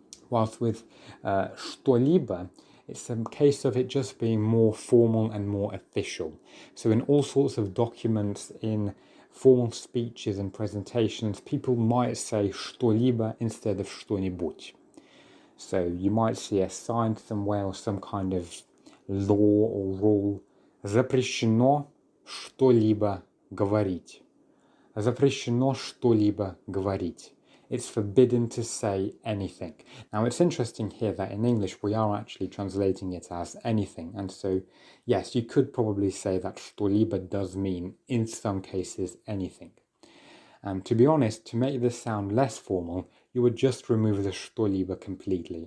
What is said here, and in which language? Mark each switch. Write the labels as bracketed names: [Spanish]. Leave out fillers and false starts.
[English] Whilst with что-либо, it's a case of it just being more formal and more official. So in all sorts of documents, in formal speeches and presentations, people might say что-либо instead of что-нибудь. So you might see a sign somewhere or some kind of law or rule. [Russian] Запрещено что-либо говорить. Запрещено что-либо говорить. [English] It's forbidden to say anything. Now, it's interesting here that in English we are actually translating it as anything. And so, yes, you could probably say that что-либо does mean, in some cases, anything. To be honest, to make this sound less formal, you would just remove the что-либо completely.